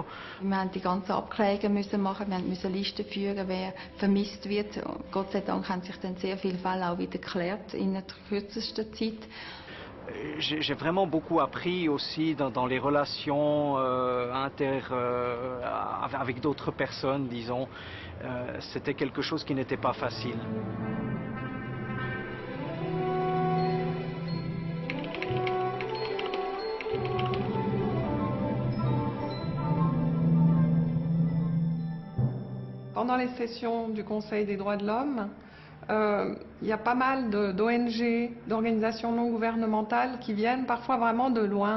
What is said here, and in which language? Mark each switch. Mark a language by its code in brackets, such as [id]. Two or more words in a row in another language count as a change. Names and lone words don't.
[de] Wir mussten die ganzen Abklärungen machen, wir mussten Listen führen, wer vermisst wird. Gott sei Dank haben sich dann sehr viele Fälle auch wieder geklärt in der kürzesten Zeit. [fr] J'ai vraiment beaucoup appris aussi dans les relations avec d'autres personnes, disons. C'était quelque chose qui n'était pas facile. Pendant les sessions du Conseil des droits de l'homme, il y a pas mal d'ONG, d'organisations non gouvernementales qui viennent parfois vraiment de loin.